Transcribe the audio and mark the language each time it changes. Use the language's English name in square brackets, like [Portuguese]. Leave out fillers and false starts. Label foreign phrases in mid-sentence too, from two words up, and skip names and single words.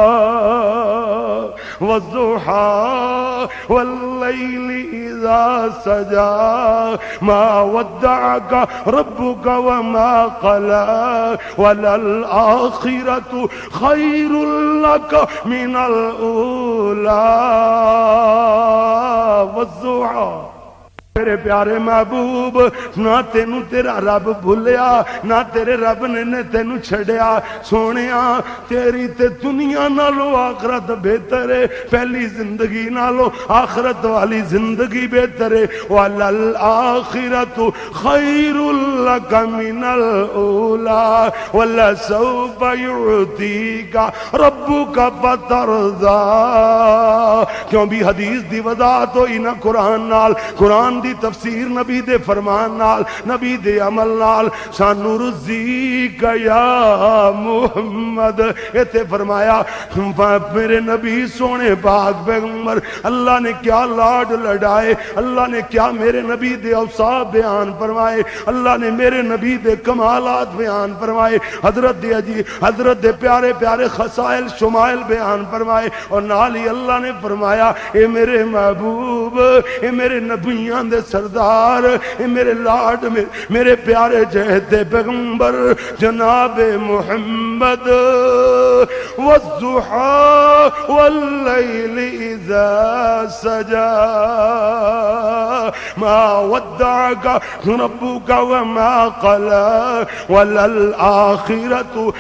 [Arabic] والضحى والليل إذا سجى ما ودعك ربك وما قلى وللآخرة خير لك من الأولى۔ [Punjabi] والضحى میرے پیارے محبوب، نہ تینو تیرا رب بھولیا، نہ تیرے رب نے تینو چھڑیا۔ سونیا تیری تے دنیا نالو آخرت بہتر ہے، پہلی زندگی نالو آخرت والی زندگی بہتر ہے۔ [Arabic] وَلَلْآخِرَةُ خَيْرٌ لَكَ مِنَ الْأُولَى وَلَسَوْفَ يُعْطِيكَ رَبُّكَ فَتَرْضَى۔ [Punjabi] کیوں بھی حدیث دی وضاحت ہوئی نا قرآن نال، قرآن دی تفسیر نبی دے فرمان نال، نبی دے عمل نال۔ [Arabic] سَنُرْضِيكَ یا محمد، [Punjabi] ایتے فرمایا میرے نبی سونے پاک پیغمبر اللہ نے کیا لاڈ لڑائے، اللہ نے کیا میرے نبی دے اوصاف بیان فرمائے، اللہ نے میرے نبی دے کمالات بیان فرمائے، حضرت دے پیارے پیارے خصائل شمائل بیان فرمائے، اور نال ہی اللہ نے فرمایا اے میرے محبوب، اے میرے نبیان دے سردار، اے میرے لاڈ میرے پیارے جہتے پیغمبر جناب محمد۔ [Arabic] والضحى والليل إذا سجى ما ودعك ربك وما قلى وللآخرة